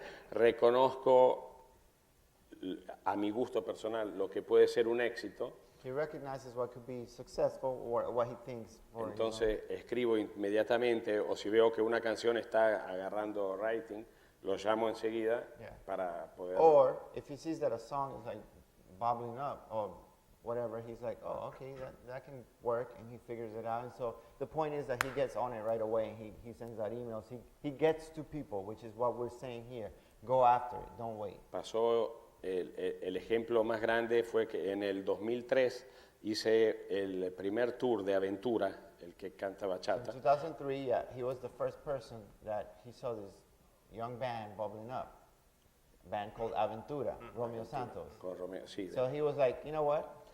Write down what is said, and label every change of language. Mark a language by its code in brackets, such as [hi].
[es] Reconozco a mi gusto personal lo que puede ser un éxito. [en] He recognizes what could be successful or what he thinks. [es] Entonces escribo inmediatamente, o si veo que una canción está agarrando rating, lo llamo enseguida para poder. [en] Or if he sees that a song is like bubbling up or whatever, he's like, oh, okay, that can work, and he figures it out. And so the point is that he gets on it right away, and he sends out emails. He gets to people, which is what we're saying here. Go after it, don't wait. [es] Pasó, el ejemplo más grande fue que en el 2003 hice el primer tour de Aventura, el que canta bachata. [en] In 2003, he was the first person that he saw this young band bubbling up. A band called Aventura, Romeo Santos. [es] Con Romeo, sí. [en] So he was like, you know what?